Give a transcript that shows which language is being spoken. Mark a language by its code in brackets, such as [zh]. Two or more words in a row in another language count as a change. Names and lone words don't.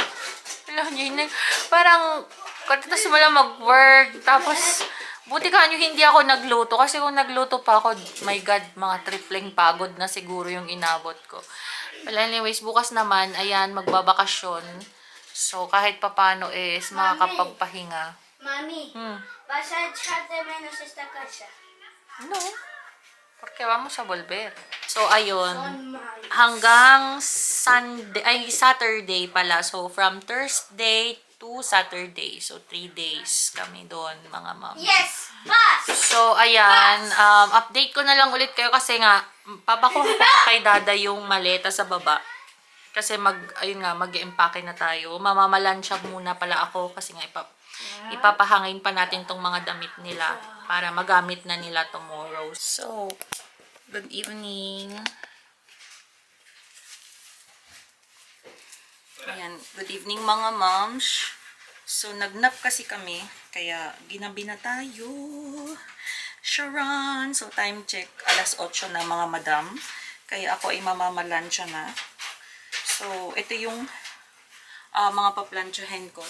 [tl] Alam niyo, parang katatas mo lang mag-work. Tapos, buti ka nyo hindi ako nagluto. Kasi kung nagluto pa ako, my God, mga tripling pagod na siguro yung inabot ko. Well, anyways, bukas naman, ayan, magbabakasyon. So, kahit papano is makakapagpahinga. Mami, [es] ¿vas a echar de menos esta casa? No. Porque vamos a volver. [tl] So, ayun. Hanggang Saturday pala. [en] So, from Thursday to Saturday. [tl] So, [en] 3 days [tl] kami doon, mga ma'am. [en] Yes! Bus! [tl] So, ayan. Update ko na lang ulit kayo kasi nga, papakuha ko pa kay Dada yung maleta sa baba. Kasi mag-empake na tayo. Mamamalansya muna pala ako kasi nga ipapahangin pa natin tong mga damit nila para magamit na nila tomorrow. [en] So, good evening. Ayan, good evening mga moms. [tl] So, nagnap kasi kami, kaya ginabi na tayo. Sharon! So, time check, 8:00 na mga madam. Kaya ako ay mamamalansya na. So, ito yung mga paplansyahin ko.